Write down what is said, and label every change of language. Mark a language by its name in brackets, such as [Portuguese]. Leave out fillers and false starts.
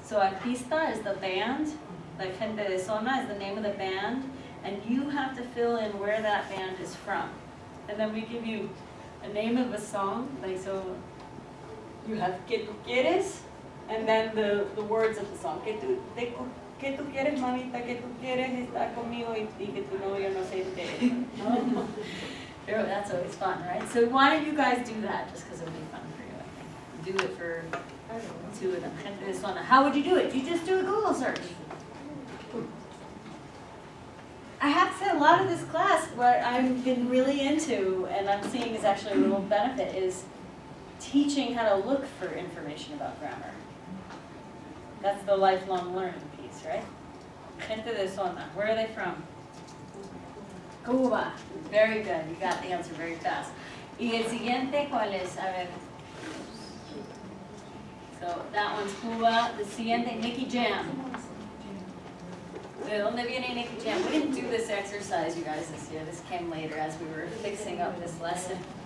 [English] So artista is the band, like gente de zona is the name of the band, and you have to fill in where that band is from. And then we give you a name of a song, like so you have que tú quieres, and then the words of the song. [Spanish] Que tú quieres, mamita, que tú quieres estar conmigo y que tu novio no se entere. [English] That's always fun, right? So why don't you guys do that, just because it'll be fun for you, I think. Do it for 2 of them. Gente de zona. How would you do it? You just do a Google search. I have to say, a lot of this class, what I've been really into, and I'm seeing is actually a real benefit, is teaching how to look for information about grammar. That's the lifelong learning piece, right? Gente de zona. Where are they from? Cuba. Very good. You got the answer very fast. [Spanish] Y el siguiente, ¿cuál es? A ver. [English] So that one's Cuba. [Spanish] The siguiente, Nicky Jam. ¿De dónde viene Nicky Jam? [English] We didn't do this exercise, you guys, this year. This came later as we were fixing up this lesson.